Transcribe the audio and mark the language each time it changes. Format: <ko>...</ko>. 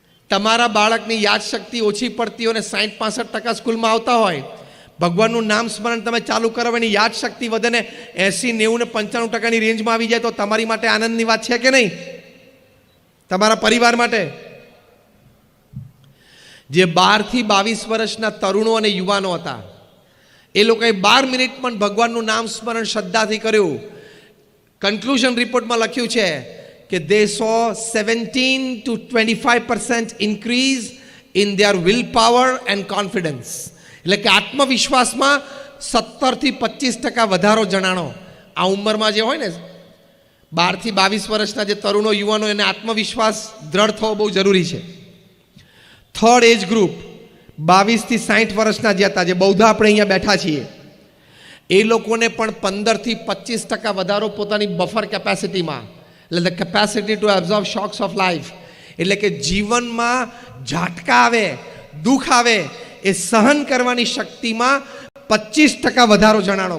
<gu>તમારા બાળકની યાદશક્તિ ઓછી પડતી હોય ને 60-65% સ્કૂલમાં આવતા હોય, ભગવાનનું નામ સ્મરણ તમે ચાલુ કરો, એની યાદશક્તિ વધે ને 80, 90 ને 95% રેન્જમાં આવી જાય તો તમારી માટે આનંદની વાત છે કે નહીં? તમારા પરિવાર માટે. જે 12 થી 22 વર્ષના તરુણો અને યુવાનો હતા એ લોકોએ 12 મિનિટ પણ ભગવાનનું નામ સ્મરણ શ્રદ્ધાથી કર્યું. કન્ક્લુઝન રિપોર્ટમાં લખ્યું છે કે</gu> <en>they saw 17 to 25% increase in their willpower and confidence.</en> <gu>એટલે કે આત્મવિશ્વાસમાં 17 થી 25% વધારો જણાણો. આ ઉંમરમાં જે હોય ને 12 થી 22 વર્ષના જે તરુણો યુવાનો, એને આત્મવિશ્વાસ દ્રઢ થવો બહુ જરૂરી છે. થર્ડ એજ ગ્રુપ 22 થી 60 વર્ષના જે હતા, જે બૌદ્ધા આપણે અહીંયા બેઠા છીએ, એ લોકોને પણ 15 થી 25% વધારો પોતાની બફર કેપેસિટીમાં, એટલે</gu> <en>the capacity to absorb shocks of life,</en> <gu>એટલે કે જીવનમાં ઝાટકા આવે, દુઃખ આવે, એ સહન કરવાની શક્તિમાં 25% વધારો જણાણો.</gu>